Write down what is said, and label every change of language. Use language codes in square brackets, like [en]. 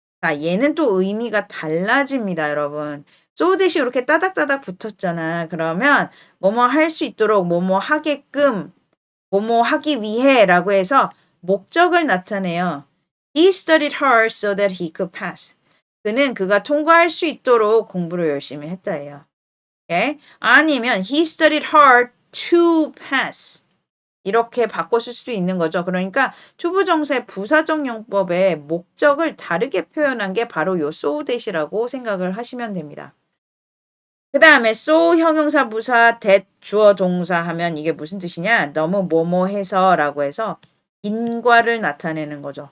[ko] 자, 얘는 또 의미가 달라집니다, 여러분. so that이 이렇게 따닥따닥 붙었잖아. 그러면 뭐뭐 할 수 있도록 뭐뭐 하게끔 뭐뭐 하기 위해라고 해서 목적을 나타내요. [en] He studied hard so that he could pass. [ko] 그는 그가 통과할 수 있도록 공부를 열심히 했다예요. 예? [en] 아니면 he studied hard to pass. [ko] 이렇게 바꿨을 수도 있는 거죠. 그러니까 투부정사의 부사적 용법의 목적을 다르게 표현한 게 바로 요 so that이라고 생각을 하시면 됩니다. 그 다음에 so 형용사 부사 that 주어 동사 하면 이게 무슨 뜻이냐? 너무 뭐뭐 해서 라고 해서 인과를 나타내는 거죠.